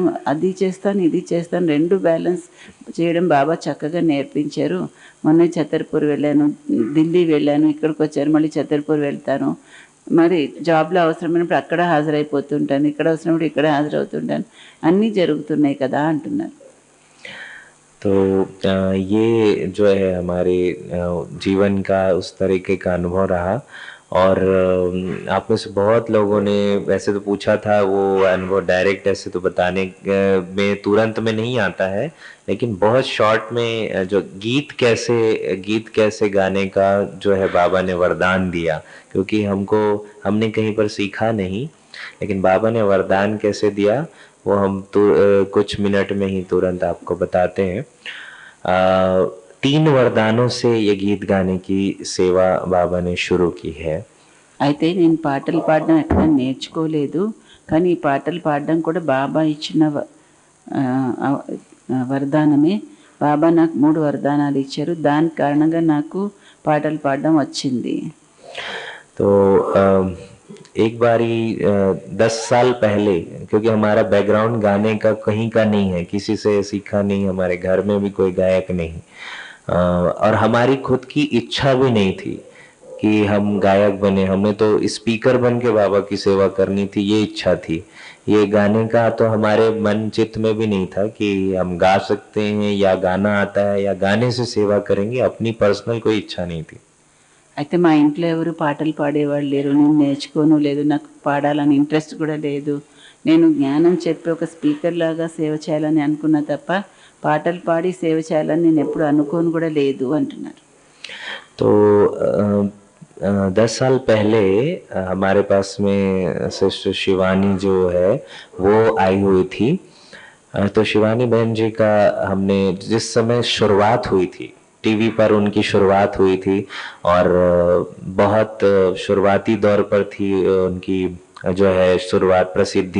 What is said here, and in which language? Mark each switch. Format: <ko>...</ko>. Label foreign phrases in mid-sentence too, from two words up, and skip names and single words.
<te>అది చేస్తాను, ఇది చేస్తాను, రెండు బ్యాలెన్స్ చేయడం బాబా చక్కగా నేర్పించారు. మొన్న ఛతర్పూర్ వెళ్ళాను, ఢిల్లీ వెళ్ళాను, ఇక్కడికి వచ్చాను, మళ్ళీ ఛతర్పూర్ వెళ్తాను. మరి జాబ్లో అవసరమైనప్పుడు అక్కడ హాజరైపోతుంటాను, ఇక్కడ అవసరమైనప్పుడు ఇక్కడ హాజరవుతుంటాను. అన్నీ జరుగుతున్నాయి కదా అంటున్నారు.</te> <hi>तो ये जो है हमारे जीवन का उस तरीके का अनुभव रहा। और आप में से बहुत लोगों ने वैसे तो पूछा था, वो अनुभव डायरेक्ट ऐसे तो बताने में तुरंत में नहीं आता है, लेकिन बहुत शॉर्ट में जो गीत कैसे गाने का जो है बाबा ने वरदान दिया, क्योंकि हमने कहीं पर सीखा नहीं, लेकिन बाबा ने वरदान कैसे दिया वो हम तो कुछ मिनट में ही तुरंत आपको बताते हैं। 3 वरदानों से ये गीत गाने की सेवा बाबा ने शुरू की है।</hi> <te>అయితే నేను పాటలు పాడడం ఎక్కడ నేర్చుకోలేదు, కానీ ఈ పాటలు పాడడం కూడా బాబా ఇచ్చిన వరదానమే. బాబా నాకు 3 వరదానాలు ఇచ్చారు, దాని కారణంగా నాకు పాటలు పాడడం వచ్చింది.</te> <hi>तो एक बारी 10 साल पहले, क्योंकि हमारा बैकग्राउंड गाने का कहीं का नहीं है, किसी से सीखा नहीं, हमारे घर में भी कोई गायक नहीं, और हमारी खुद की इच्छा भी नहीं थी कि हम गायक बने। हमने तो स्पीकर बन के बाबा की सेवा करनी थी, ये इच्छा थी। ये गाने का तो हमारे मन चित्त में भी नहीं था कि हम गा सकते हैं या गाना आता है या गाने से सेवा करेंगे, अपनी पर्सनल कोई इच्छा नहीं थी।</hi> <te>అయితే మా ఇంట్లో ఎవరు పాటలు పాడేవాళ్ళు లేరు, నేను నేర్చుకోను లేదు, నాకు పాడాలని ఇంట్రెస్ట్ కూడా లేదు. నేను జ్ఞానం చెప్పి ఒక స్పీకర్ లాగా సేవ చేయాలని అనుకున్నా తప్ప పాటలు పాడి సేవ చేయాలని నేను ఎప్పుడు అనుకోను కూడా లేదు అంటున్నారు.</te> <hi>तो 10 साल पहले हमारे पास में सिस्टर शिवानी जो है वो आई हुई थी। तो शिवानी बहन जी का हमने जिस समय शुरुआत हुई थी, टीवी पर उनकी शुरुआत हुई थी, और बहुत शुरुआती दौर पर थी उनकी जो है शुरुआत प्रसिद्धि।</hi>